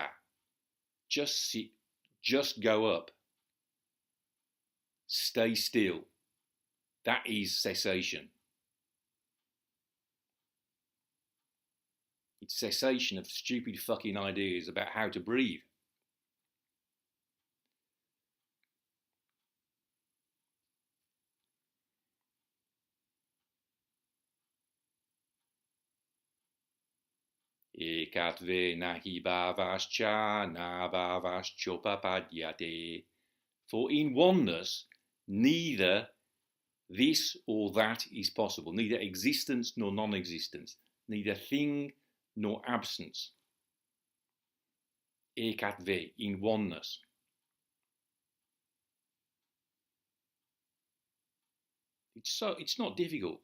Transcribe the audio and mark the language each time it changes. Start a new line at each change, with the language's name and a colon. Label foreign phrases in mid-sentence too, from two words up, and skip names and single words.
English: Just sit, just go up. Stay still. That is cessation. It's cessation of stupid fucking ideas about how to breathe.
Sanskrit: Ekatve nahi bhāvasya, nābhāvaś copapadyate.
English: For in oneness, neither this or that is possible, neither existence nor non-existence, neither thing nor absence. ekatve, in oneness. It's not difficult.